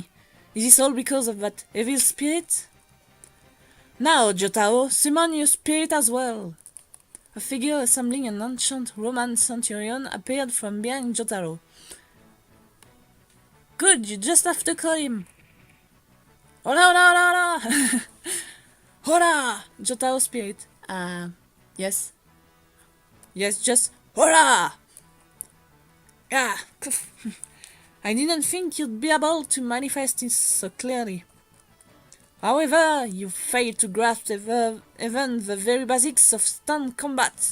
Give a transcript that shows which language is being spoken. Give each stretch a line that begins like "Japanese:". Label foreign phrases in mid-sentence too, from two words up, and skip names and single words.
English: Is this all because of that evil spirit? Now, Jotaro, summon your spirit as well. A figure resembling an ancient Roman centurion appeared from behind Jotaro. Good, you just have to call him.
Spanish: Hola, hola, hola, hola! Hola!
English: Jotaro spirit. Yes. Yes, just hola! Yeah. I didn't think you'd be able to manifest it so clearly. However, you failed to grasp even the very basics of stunned combat.